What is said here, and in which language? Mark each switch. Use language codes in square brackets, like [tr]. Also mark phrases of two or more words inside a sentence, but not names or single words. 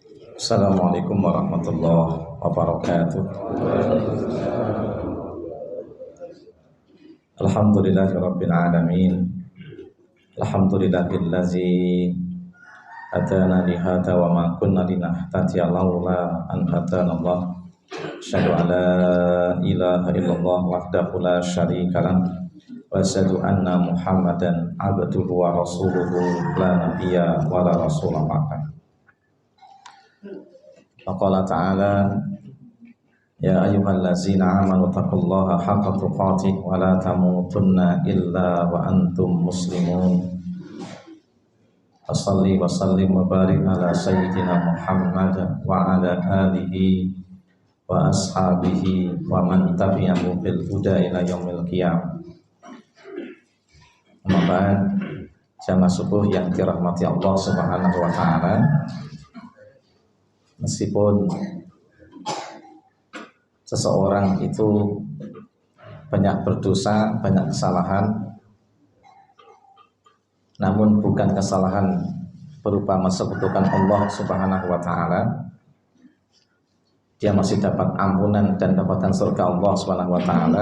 [ar] السلام عليكم ورحمة الله وبركاته. الحمد لله رب العالمين. الحمد لله الذي هدانا لهذا وما كنا لنهتدي لولا أن هدانا الله. أشهد أن لا إله إلا الله وحده لا شريك له وأشهد أن محمدا عبده ورسوله لا نبي ولا رسول بعد. فقال تعالى يا أيها الذين آمنوا اتقوا الله حق تقاته ولا تموتن إلا وأنتم مسلمون. أصلي وسلم وبارك على سيدنا محمد وعلى آله وأصحابه ومن تبعه بالهدى إلى يوم القيامة. أما بعد, [id] jamaah subuh yang dirahmati Allah [ar] سبحانه وتعالى. [id] Meskipun seseorang itu banyak berdosa, banyak kesalahan, namun bukan kesalahan berupa mensekutukan Allah [ar] سبحانه وتعالى, [id] dia masih dapat ampunan dan dapatan surga Allah [ar] سبحانه وتعالى.